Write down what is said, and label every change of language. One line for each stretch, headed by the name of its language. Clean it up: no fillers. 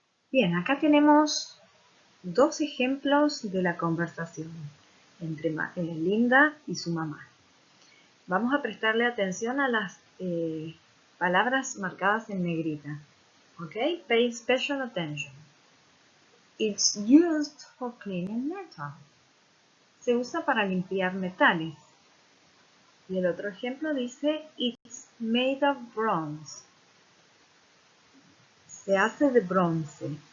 Spanish: Bien, acá tenemos dos ejemplos de la conversación entre Linda y su mamá. Vamos a prestarle atención a las palabras marcadas en negrita.
English: ¿Ok? Pay special attention. It's used for cleaning metal.
Spanish: Se usa para limpiar metales. Y el otro ejemplo dice,
English: it's made of bronze.
Spanish: Se hace de bronce.